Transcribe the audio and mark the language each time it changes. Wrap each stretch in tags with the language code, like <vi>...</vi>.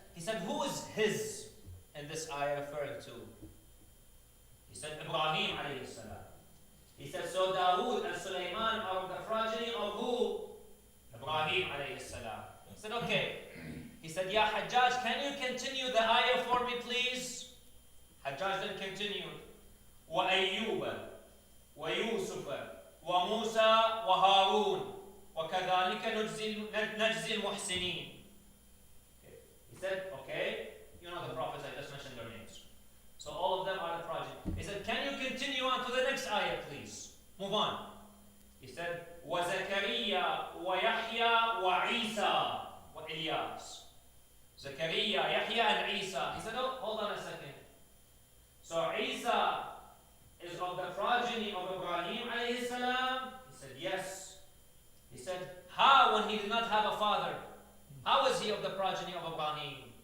<en>He said, who is his in this ayah referring to? He said, Ibrahim alayhi salam. He said, so Dawood and Sulaiman are of the progeny of who? Ibrahim alayhi salam. He said, okay. He said, Ya Hajjaj, can you continue the ayah for me, please? Hajjaj then continued,</en> <ar>وَأَيُّوبَ وَيُوسُفَ وَمُوسَى وَهَارُونَ وَكَذَلِكَ نَجْزِي الْمُحْسِنِينَ.</ar> <en>He said, okay, you know the prophets, I just mentioned their names. So all of them are the progeny. He said, can you continue on to the next ayah, please? Move on. He said,</en> <ar>وَزَكَرِيَّا وَيَحْيَا وَعِيسَى وَإِلْيَاسَ.</ar> <en>Zakaria, Yahya and Isa. He said, oh, hold on a second. So Isa is of the progeny of Ibrahim alayhi salam? He said, yes. He said, how when he did not have a father? How is he of the progeny of Ibrahim?</en>